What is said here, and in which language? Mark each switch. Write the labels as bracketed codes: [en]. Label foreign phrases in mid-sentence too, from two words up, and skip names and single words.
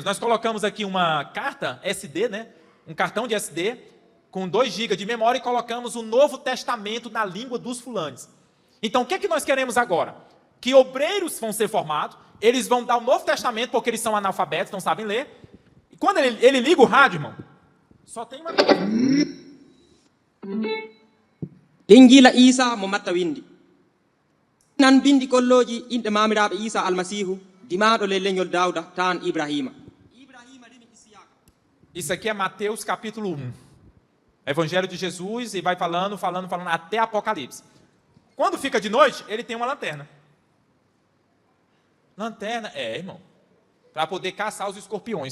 [pt] Nós colocamos aqui uma carta SD, né? Um cartão de SD, com 2 GB de memória e colocamos o Novo Testamento na língua dos fulanes. Então, o que é que nós queremos agora? Que obreiros vão ser formados, eles vão dar o Novo Testamento, porque eles são analfabetos, não sabem ler. E quando ele liga o rádio, irmão, só tem uma coisa. [ff] Injila Isa Muhammad Windi. Nan bindi kolloji inde mamiraɓe Isa almasihu dimaɗo le leñol Dawda tan Ibrahima. [pt] Isso aqui é Mateus capítulo 1. Evangelho de Jesus, e vai falando até Apocalipse. Quando fica de noite, ele tem uma lanterna. Lanterna, irmão, para poder caçar os escorpiões.